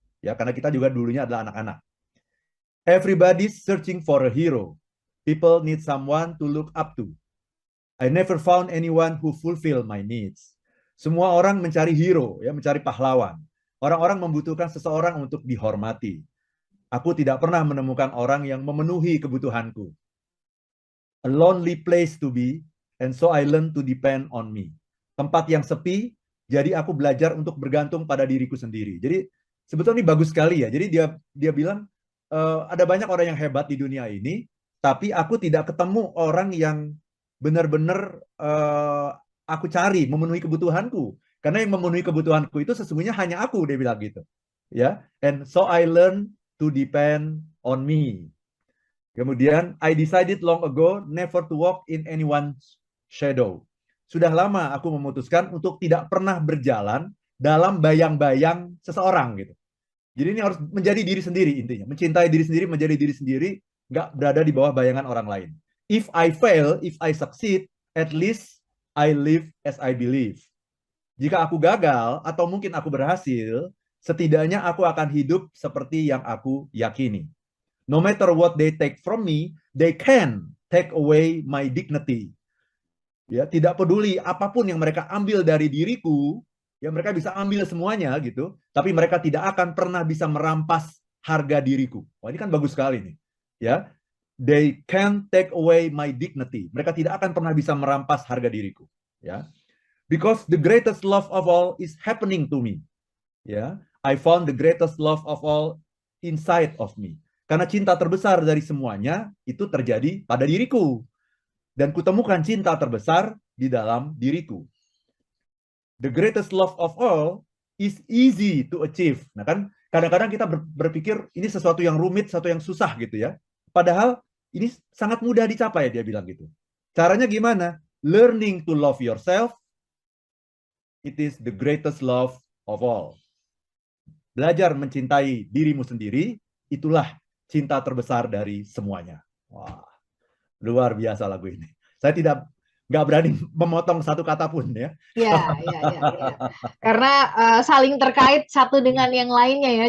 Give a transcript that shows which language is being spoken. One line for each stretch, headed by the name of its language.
Indonesian: Ya, karena kita juga dulunya adalah anak-anak.
English: Everybody's searching for a hero. People need someone to look up to. I never found anyone who fulfill my needs.
Indonesian: Semua orang mencari hero, ya, mencari pahlawan. Orang-orang membutuhkan seseorang untuk dihormati. Aku tidak pernah menemukan orang yang memenuhi kebutuhanku.
English: A lonely place to be, and so I learn to depend on me.
Indonesian: Tempat yang sepi, jadi aku belajar untuk bergantung pada diriku sendiri. Jadi sebetulnya ini bagus sekali ya. Jadi dia bilang ada banyak orang yang hebat di dunia ini, tapi aku tidak ketemu orang yang benar-benar aku cari memenuhi kebutuhanku. Karena yang memenuhi kebutuhanku itu sesungguhnya hanya aku, dia bilang gitu. Ya,
English: and so I learn to depend on me. Kemudian, I decided long ago never to walk in anyone's shadow.
Indonesian: Sudah lama aku memutuskan untuk tidak pernah berjalan dalam bayang-bayang seseorang gitu. Jadi ini harus menjadi diri sendiri intinya. Mencintai diri sendiri, menjadi diri sendiri, nggak berada di bawah bayangan orang lain.
English: If I fail, if I succeed, at least I live as I believe.
Indonesian: Jika aku gagal atau mungkin aku berhasil, setidaknya aku akan hidup seperti yang aku yakini.
English: No matter what they take from me, they can take away my dignity.
Indonesian: Ya, tidak peduli apapun yang mereka ambil dari diriku, ya mereka bisa ambil semuanya gitu, tapi mereka tidak akan pernah bisa merampas harga diriku. Wah, ini kan bagus sekali nih. Ya.
English: They can take away my dignity.
Indonesian: Mereka tidak akan pernah bisa merampas harga diriku, ya.
English: Because the greatest love of all is happening to me. Ya. I found the greatest love of all inside of me.
Indonesian: Karena cinta terbesar dari semuanya itu terjadi pada diriku. Dan kutemukan cinta terbesar di dalam diriku.
English: The greatest love of all is easy to achieve.
Indonesian: Nah kan kadang-kadang kita berpikir ini sesuatu yang rumit, sesuatu yang susah gitu ya. Padahal ini sangat mudah dicapai, dia bilang gitu. Caranya gimana?
English: Learning to love yourself, it is the greatest love of all.
Indonesian: Belajar mencintai dirimu sendiri, itulah cinta terbesar dari semuanya. Wah, luar biasa lagu ini. Saya nggak berani memotong satu kata pun ya. Ya. Karena saling terkait satu dengan yang lainnya ya.